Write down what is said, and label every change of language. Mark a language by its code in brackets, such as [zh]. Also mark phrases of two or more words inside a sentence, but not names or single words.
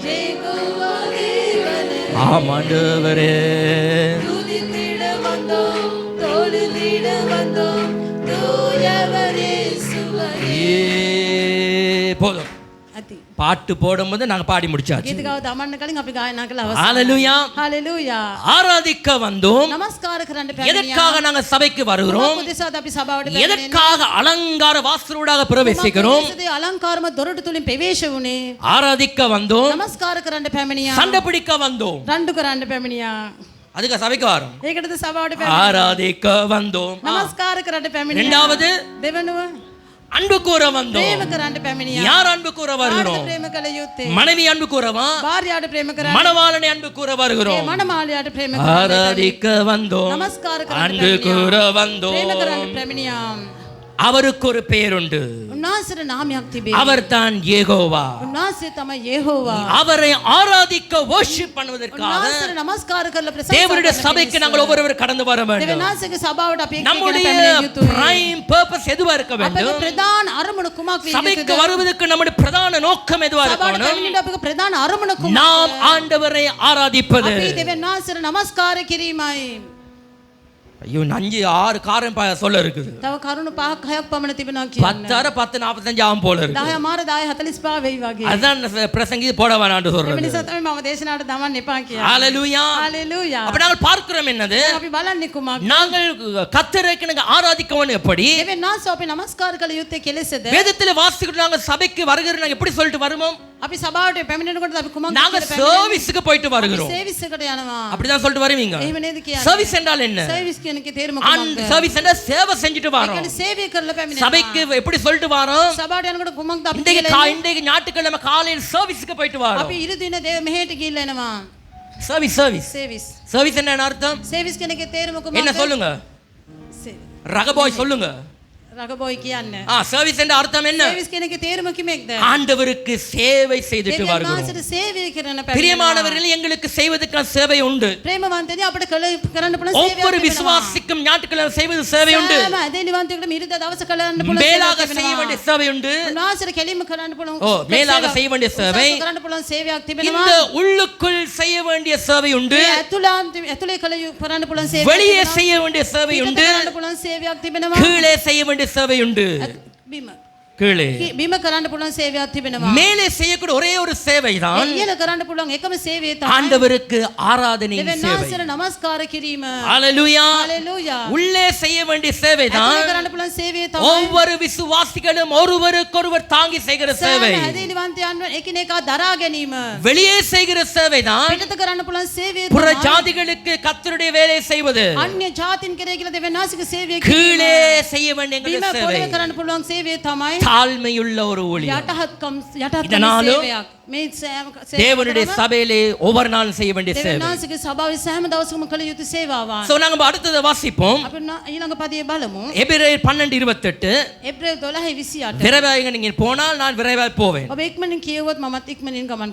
[ta] யெகோவா தேவனே ஆமாண்டவரே துதித்திட வந்தோம், தொழுதிட வந்தோம், தூயவரே இயேசுவே. போதும். [si] අති [ta] பாட்டு போடும்போது நாங்க பாடி முடிச்சாச்சு. [si] ගීතිකාව දමන්න කලින් අපි ගායනා කළා අවසන්. [ta] ஹalleluya. [si] හalleluya. [ta] ஆராதிக்க வந்தோம். [si] නමස්කාර කරන්න [ta] எதற்காக [si] පැමිණියා. [ta] நாங்க சபைக்கு வருகிறோம்? [si] උදෙසාද අපි සභාවට පැමිණෙන්නේ. [ta] எதற்காக அலங்கார வாசலூடாக பிரவேசிக்கிறோம்? [si] උදෙසාද අලංකාරම දොරටු තුලින් ප්‍රවේශ වුණේ. [ta] ஆராதிக்க வந்தோம், [si] නමස්කාර කරන්න පැමිණියා. [ta] சண்டை பிடிக்க வந்தோம். [si] රණ්ඩු කරන්න පැමිණියා. [ta] அதுக்கு சபைக்கு வரோம். [si] ඒකටද සභාවට පැමිණෙන්නේ. [ta] ஆராதிக்க வந்தோம். [si] නමස්කාර කරන්න පැමිණියා. [ta] இரண்டாவது [si] දෙවනුව [ta] அன்பு கூற வந்தோம். [si] ප්‍රේම කරන්න පැමිණියා. [ta] யார் அன்பு கூற [si] කාටද [ta] வருகிறோம்? [si] ප්‍රේම කළ යුත්තේ? [ta] மனைவி அன்பு கூறவா? [si] භාර්යාවට ප්‍රේම කරන්න. [ta] மணவாளனை அன்பு கூற [si] ඒ [ta] வருகிறோம். [si] මනමාලයාට ප්‍රේම කරන්න. [ta] ஆராதிக்க வந்தோம், [si] නමස්කාර කරන්න [ta] அன்பு கூற வந்தோம். [si] ප්‍රේම කරන්න පැමිණියා. [ta] அவருக்கு ஒரு பெயர் உண்டு. [si] උන්වහන්සේට නාමයක් තිබේ. [ta] அவர் தான் யெகோவா. [si] උන්වහන්සේ තමයි යෙහෝවා. [ta] அவரை ஆராதிக்க worship பண்ணுவதற்காக [si] උන්වහන්සේට නමස්කාර කරලා ප්‍රශංසා [ta] தேவனுடைய [si] කරන්න [ta] சபைக்கு [si] පිණිස. [ta] நாங்கள் ஒவ்வொருவர் கடந்து வர வேண்டும். [si] දෙවියන් වහන්සේගේ සභාවට අපි එක්ක [ta] நம்முடைய [si] පැමිණිය යුතුයි. [en] prime purpose [ta] எதுவா இருக்க [si] අපේ [ta] வேண்டும்? [si] ප්‍රධාන අරමුණ කුමක් විය [ta] சபைக்கு [si] යුතුද? [ta] வருவதற்கு நம்முடைய பிரதான நோக்கம் எதுவா [si] සභාවට [ta] இருக்கணும்? [si] පැමිණෙන්න අපේ ප්‍රධාන අරමුණ කුමක්ද? [ta] நாம் ஆண்டவரை ஆராதிப்பது. [si] අපි දෙවියන් වහන්සේට නමස්කාර කිරීමයි. [ta] ஐயோ 5-6 காரணம் சொல்ல இருக்குது. [si] තව කරුණු 5-6ක් පමණ තිබෙනවා කියන්නේ. [ta] 10:45 ஆகும் போல இருக்கு. [si] 10 මාර 10:45 වෙයි වගේ. [ta] அதான் பிரசங்கி போட வேணாம்னு [si] ඒ [ta] சொல்றது. [si] නිසා තමයි මම දේශනාවට දමන්න එපා කියන්නේ. [ta] ஹalleluya. [si] හalleluya. [ta] அப்ப நாங்கள் பார்க்கிறோம் என்னது? [si] අපි බලන්නේ කුමක්ද? [ta] நாங்கள் கர்த்தருக்கு நாங்கள் ஆராதிக்கவன் எப்படி? [si] දෙවියන් වහන්සේ අපි නමස්කාර කළ යුත්තේ කෙලෙසද? [ta] வேதத்துல வாசிக்கிட்டு நாங்க சபைக்கு வருகிறோம், நாங்க எப்படி சொல்லிட்டு வருவோம்? [si] අපි සභාවට පැමිණෙනකොට අපි කුමක්ද [ta] நாங்க [si] කියලා පැමිණෙන්නේ? [ta] சர்வீஸ்க்கு போயிட்டு வருகிறோம். [si] සර්විස් එකට යනවා. [ta] அப்படிதான் சொல்லிட்டு வருவீங்க. [si] එහෙම නේද කියන්නේ? [ta] சர்வீஸ் என்றால் என்ன? [si] සර්විස් කියන එකේ තේරුම [ta] அந்த [si] කුමක්ද? [ta] சர்வீஸ் என்றால் சேவை செஞ்சுட்டு [si] ඒ [ta] வரோம். [si] කියන්නේ සේවය කරලා පැමිණෙනවා. [ta] சபைக்கு எப்படி சொல்லிட்டு வரோம்? [si] සභාවට යනකොට කුමක්ද අපි [ta] இன்றைக்கு [si] කියලා එන්නේ? [ta] இன்றைக்கு ஞாயிற்றுக்கிழமை காலையில் சர்வீஸ்க்கு போயிட்டு வரோம். [si] අපි ඉරු දින මෙහෙට ගිහිල්ලා එනවා. [ta] சர்வீஸ் சர்வீஸ் [si] සර්විස්. [ta] சர்வீஸ் என்ன அர்த்தம்? [si] සර්විස් කියන එකේ තේරුම [ta] என்ன [si] කුමක්ද? [ta] சொல்லுங்க? ரகபாய் சொல்லுங்க. [si] රගබෝයි කියන්නේ. [ta] சர்வீஸ் என்ற அர்த்தம் என்ன? [si] සර්විස් කියන එකේ තේරුම කිමෙක්ද? [ta] ஆண்டவருக்கு சேவை செய்துட்டு [si] දෙවියන් [ta] வருகிறோம். [si] වහන්සේට සේවය කරන පැමිණෙනවා. [ta] பிரியமானவர்களே, எங்களுக்கு செய்வதற்கான சேவை உண்டு. [si] ප්‍රේමවන්තයනි අපිට කරන්න පුළුවන් සේවයක් [ta] ஒவ்வொரு [si] තිබෙනවා. [ta] விசுவாசிக்கும் ஞாயிற்றுக்கிழமை செய்வது சேவை உண்டு. [si] සෑම ඇදහිලිවන්තයෙකුට මිරිද දවස කරන්න පුළුවන් [ta] மேலாக [si] සේවයක් [ta] செய்ய [si] තිබෙනවා. [ta] வேண்டிய சேவை உண்டு. [si] උන්වහන්සේට කෙලින්ම කරන්න පුළුවන් [ta] ஓ, மேலாக செய்ய வேண்டிய சேவை. [si] කරන්න පුළුවන් සේවයක් තිබෙනවා. [ta] இந்த உள்ளுக்குள் செய்ய வேண்டிய சேவை உண்டு. [si] ඇතුලේ කරන්න පුළුවන් සේවයක් [ta] வெளியே [si] තිබෙනවා. [ta] செய்ய வேண்டிய சேவை [si] පිටත [ta] உண்டு. [si] කරන්න පුළුවන් සේවයක් තිබෙනවා. [ta] கீழே செய்ய வேண்டிய சேவை உண்டு. [si] බිම [ta] கீழே [si] බිම කරන්න පුළුවන් සේවයක් තිබෙනවා. [ta] மேலே செய்யக்கூடிய ஒரே ஒரு சேவைதான் [si] ඉහළ කරන්න පුළුවන් එකම සේවය තමයි [ta] ஆண்டவருக்கு ஆராதனை [si] දෙවියන් [ta] சேவை. [si] වහන්සේට නමස්කාර කිරීම. [ta] ஹalleluya. [si] හalleluya. [ta] உள்ளே செய்ய வேண்டிய சேவைதான் [si] ඇතුලේ කරන්න පුළුවන් සේවය තමයි [ta] ஒவ்வொரு விசுவாசிகளும் ஒருவருக்கொருவர் தாங்கி செய்கிற சேவை. [si] සෑම හැදීලිවන්තයන්ව එකිනෙකා දරා ගැනීම. [ta] வெளியே செய்கிற சேவைதான் [si] පිටත කරන්න පුළුවන් සේවය [ta] புற [si] තමයි [ta] ஜாதிகளுக்கு கர்த்தருடைய வேலை செய்வது. [si] අන්‍ය ජාතින් කරේ කියලා දෙවියන් වහන්සේගේ සේවය [ta] கீழே செய்ய வேண்டிய [si] බිම [ta] எங்களுடைய சேவை [si] පොළවේ කරන්න පුළුවන් සේවය තමයි [ta] தாழ்மையுள்ள ஒரு ஊழியம். [si] යටහත් [ta] இதனாலும் [si] සේවයක්. මේ [ta] தேவனுடைய சபையிலே ஒவ்வொரு நாளும் செய்ய வேண்டிய [si] දෙවියන් [ta] சேவை. [si] වහන්සේගේ සභාවේ සෑම දවසකම කළ යුතු සේවාවන්. [ta] சோ நாங்க அடுத்ததை வாசிப்போம். [si] අපි ඊළඟ පදයේ බලමු. [ta] எபிரேயர் 12:28 [si] එබ්‍රේල් 12:28. [ta] விரைவாக நீங்க போனால் நான் விரைவாக போவேன். [si] ඔබ ඉක්මනින් කියවුවොත් මමත් ඉක්මනින් ගමන්